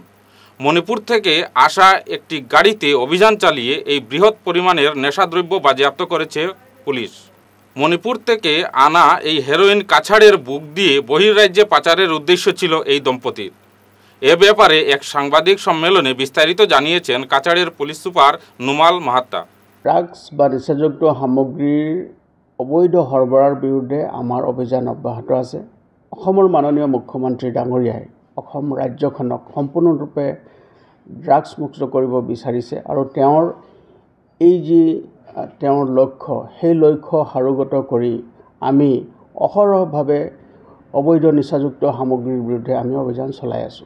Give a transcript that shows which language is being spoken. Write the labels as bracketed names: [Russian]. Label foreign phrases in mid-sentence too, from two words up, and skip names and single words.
[Bangla] মণিপুর থেকে আসা একটি গাড়িতে অভিযান চালিয়ে এই বৃহৎ পরিমাণের নেশাদ্রব্য বাজেয়াপ্ত করেছে পুলিশ। মণিপুর থেকে আনা এই হেরোইন কাছাড়ের বুক দিয়ে বহির্রাজ্যে পাচারের উদ্দেশ্য ছিল এই দম্পতির। এ ব্যাপারে এক সাংবাদিক সম্মেলনে বিস্তারিত জানিয়েছেন কাছাড়ের পুলিশ সুপার নুমাল মাহাত্তা। [Assamese] ড্রাগস বা নিচাযুক্ত সামগ্ৰীৰ অবৈধ সৰবৰাহৰ বিৰুদ্ধে আমাৰ অভিযান অব্যাহত আছে। অসমৰ মাননীয় মুখ্যমন্ত্ৰী ডাঙৰীয়াই অসম ৰাজ্যখনক সম্পূৰ্ণৰূপে ড্ৰাগছ মুক্ত কৰিব বিচাৰিছে আৰু তেওঁৰ লক্ষ্য সেই লক্ষ্য সাৰোগত কৰি আমি অহৰহভাৱে অবৈধ নিচাযুক্ত সামগ্ৰীৰ বিৰুদ্ধে আমি অভিযান চলাই আছোঁ।